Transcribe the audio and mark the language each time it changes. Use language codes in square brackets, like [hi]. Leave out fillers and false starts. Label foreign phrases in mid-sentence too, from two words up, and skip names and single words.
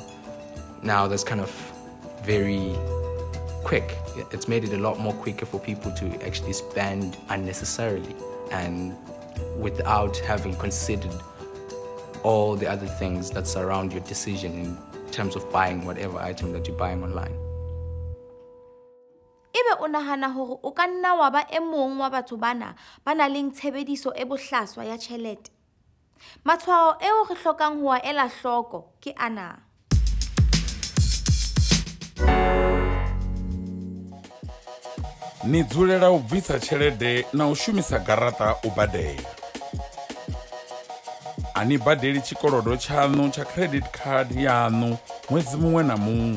[en] Now that's kind of very quick. It's made it a lot more quicker for people to actually spend unnecessarily and without having considered all the other things that surround your decision in terms of buying whatever item that you're buying online. [st] Ebe o nahana hore o ka nna wa ba e mong wa batho bana ba nang le tshebediso e bohlaswa ya tjhelete? Matshwao eo re hlokang ho a ela hloko ke ana. [ve] Ni dzulela u bvisa tshelede na u shumisa garaṱa u badela. Ani badeli tshikolodo tshaṋu tsha [en] credit card [ve] yaṋu ṅwedzi muṅwe na muṅwe.